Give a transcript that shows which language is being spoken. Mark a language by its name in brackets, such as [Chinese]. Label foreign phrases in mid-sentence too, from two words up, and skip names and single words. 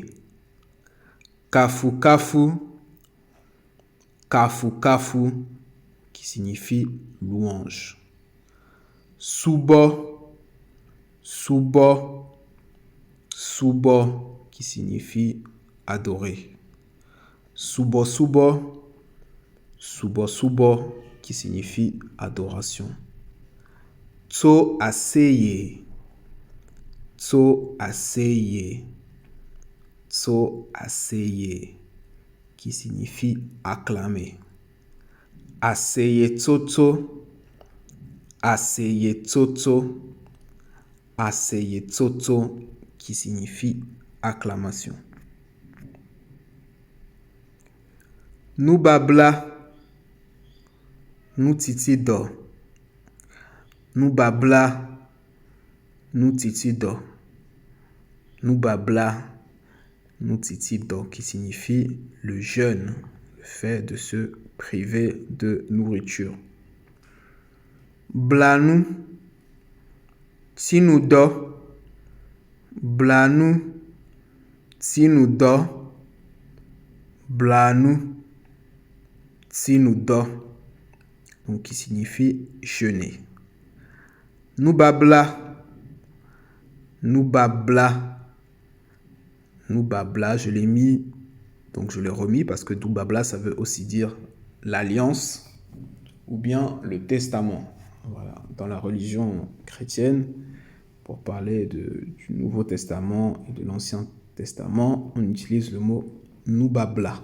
[Ewe] Kafu, kafu, kafu, kafu, [French] qui signifie louange. [Ewe] Subo, subo, subo, [French] qui signifie adorer. [Ewe] Subo, subo, subo, subo, [French] qui signifie adoration. [Ewe] Tso aseye, tso aseye, tso aseye, [French] qui signifie acclamer. [Ewe] Aseye tsotso, aseye tsotso, aseye tsotso, [French] qui signifie acclamation. [Ewe] Nou babla, nou titido. Nou babla, nou titido. Nou babla, nou titido, [French] qui signifie le jeûne, le fait de se priver de nourriture. [Ewe] Blanou, tinoudo. Blanou, tinoudo. Blanou, tinoudo, [French] donc qui signifie jeûner. [Ewe] Nou babla, nou babla, nou babla, [French] je l'ai mis, donc je l'ai remis parce que [Ewe] nou babla, [French] ça veut aussi dire l'alliance ou bien le testament. Voilà. Dans la religion chrétienne, pour parler du Nouveau Testament et de l'Ancien Testament, on utilise le mot [Ewe] nou babla.